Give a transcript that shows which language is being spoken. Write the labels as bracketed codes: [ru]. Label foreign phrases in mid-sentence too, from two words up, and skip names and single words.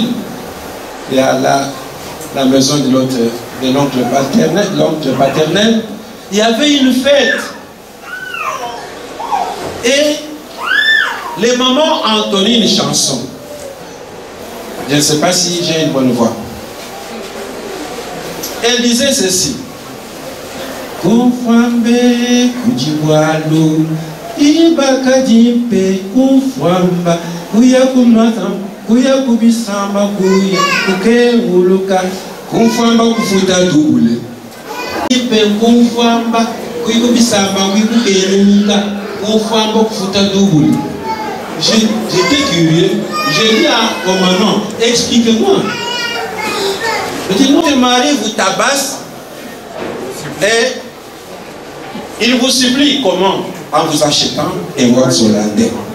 [fr] Il y a la maison de l'oncle paternel. Il y avait une fête. Et les mamans entonnaient une chanson. Je ne sais pas si j'ai une bonne voix. Elle disait ceci. [lu] Kufwambe kujiwalo ibakadimpe kufwamba kuya kumata kuya kubisamba kuya kukenguluka kufwamba kufuta double ipe kufwamba kuya kubisamba kuya kukenguluka kufwamba kufuta double. [fr] J'étais curieux. J'ai dit à commandant, expliquez-moi. Je dis, notre mari vous tabasse et il vous supplie comment? En vous achetant un wax hollandais.